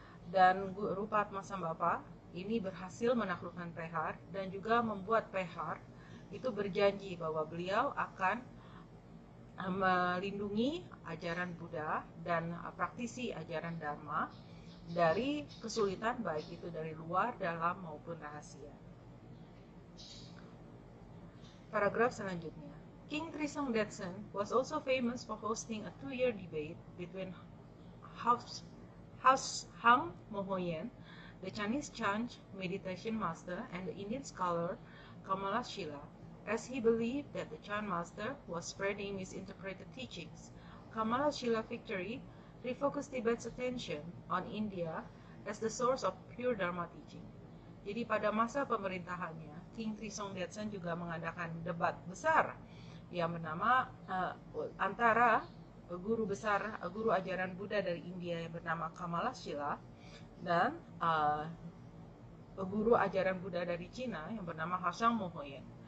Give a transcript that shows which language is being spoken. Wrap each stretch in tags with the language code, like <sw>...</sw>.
<id>Dan Guru Padmasambhava ini berhasil menaklukkan Pehar dan juga membuat Pehar itu berjanji bahwa beliau akan melindungi ajaran Buddha dan praktisi ajaran Dharma dari kesulitan baik itu dari luar, dalam maupun rahasia. Paragraf selanjutnya.</id> <en>King Trisong Detsen was also famous for hosting a 2-year debate between Hang Mohoyen, the Chinese Chan meditation master, and the Indian scholar Kamala Shila, as he believed that the Chan master was spreading misinterpreted teachings. Kamala Shila victory refocused Tibet's attention on India as the source of pure Dharma teaching.</en> <id>Jadi pada masa pemerintahannya, King Trisong Detsen juga mengadakan debat besar yang bernama antara guru besar, guru ajaran Buddha dari India yang bernama Kamala Shila dan guru ajaran Buddha dari Cina yang bernama Hashang Mohoyen.</id>